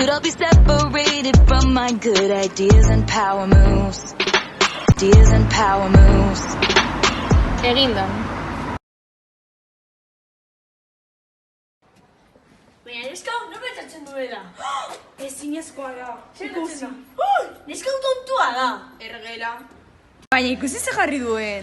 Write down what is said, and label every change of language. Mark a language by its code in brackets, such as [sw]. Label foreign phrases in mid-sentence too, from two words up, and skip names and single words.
[en] Could all be separated from my good ideas and power moves. Ideas and power moves. [eu] Eginda. Baina neska hau no pentsatzen duela. Ezinezkoa da. Ikusi. Neska hau tontua da. Ergela. Baina ikusi ze jarri duen.